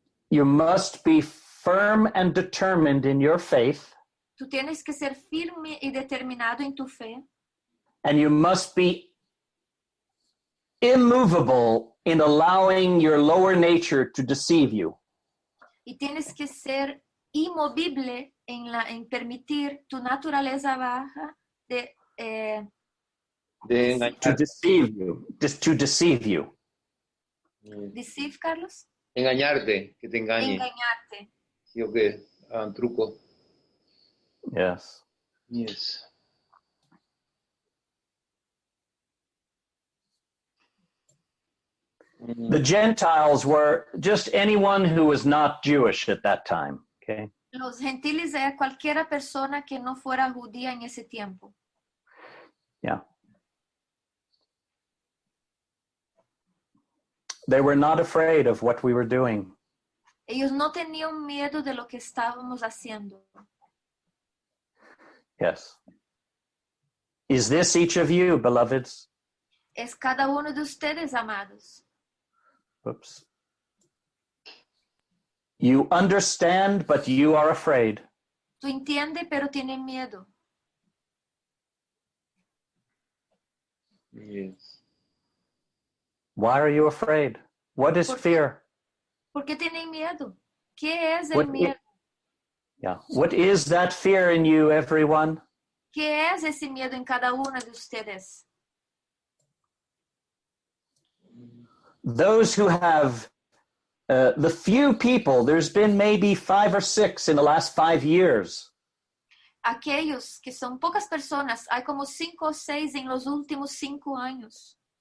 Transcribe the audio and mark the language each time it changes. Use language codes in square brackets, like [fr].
[en] You must be firm and determined in your faith, [es] Tú tienes que ser firme y determinado en tu fe. [en] and you must be immovable in allowing your lower nature to deceive you. [es] Y tienes que ser inmovible en permitir tu naturaleza baja de De [en] To [es] engañar, [en] deceive you. Just to deceive you. deceive, Carlos, [es] engañarte, que te engañe. engañarte. ¿Sí o qué? Un truco. [en] Yes. Yes. The Gentiles were just anyone who was not Jewish at that time. Okay. [es] Los gentiles era cualquiera persona que no fuera judía en ese tiempo. [en] Yeah. They were not afraid of what we were doing. [es] Ellos no tenían miedo de lo que estábamos haciendo. [en] Yes. Is this each of you, beloveds? [es] Es cada uno de ustedes, amados. [en] Oops. You understand, but you are afraid. [es] Tú entiendes, pero tienes miedo. [en] Yes. Why are you afraid? What is [es] ¿Por qué? [en] fear? [es] ¿Por qué tienen miedo? ¿Qué es el [en] What [es] miedo? [en] Yeah. What is that fear in you, everyone? [es] ¿Qué es ese miedo en cada uno de ustedes? [en] Those who have the few people, there's been maybe 5 or 6 in the last 5 years. [es] Aquellos que son pocas personas, hay como 5 o 6 en los últimos 5 años.